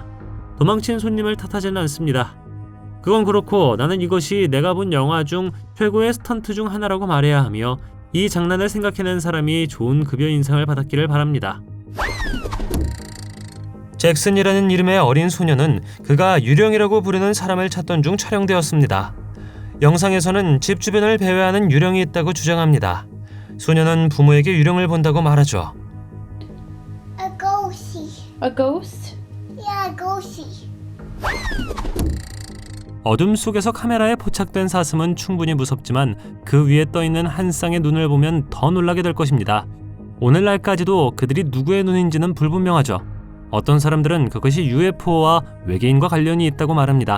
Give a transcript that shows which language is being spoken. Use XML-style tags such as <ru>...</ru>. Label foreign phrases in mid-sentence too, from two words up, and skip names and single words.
<ko>도망친 손님을 탓하지는 않습니다. 그건 그렇고 나는 이것이 내가 본 영화 중 최고의 스턴트 중 하나라고 말해야 하며 이 장난을 생각해낸 사람이 좋은 급여 인상을 받았기를 바랍니다. 잭슨이라는 이름의 어린 소녀는 그가 유령이라고 부르는 사람을 찾던 중 촬영되었습니다. 영상에서는 집 주변을 배회하는 유령이 있다고 주장합니다. 소녀는 부모에게 유령을 본다고 말하죠.</ko> <en>A ghostie. A ghost? Yeah, a ghostie.</en> <ko>어둠 속에서 카메라에 포착된 사슴은 충분히 무섭지만 그 위에 떠있는 한 쌍의 눈을 보면 더 놀라게 될 것입니다. 오늘날까지도 그들이 누구의 눈인지는 불분명하죠. 어떤 사람들은 그것이 UFO와 외계인과 관련이 있다고 말합니다.</ko>